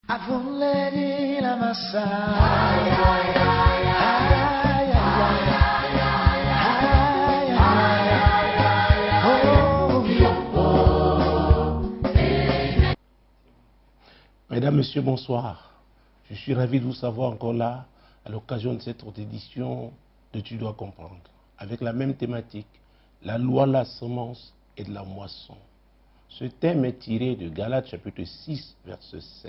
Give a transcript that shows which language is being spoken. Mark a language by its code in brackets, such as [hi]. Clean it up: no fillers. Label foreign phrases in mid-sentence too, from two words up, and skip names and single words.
[fr] Avuledi la massa. Ay, ay, ay, ay, ay, ay, ay, ay. Mesdames, Messieurs, bonsoir. Je suis ravi de vous savoir encore là à l'occasion de cette autre édition de Tu dois comprendre, avec la même thématique, la loi de la semence et de la moisson. Ce thème est tiré de Galates chapitre 6, verset 7.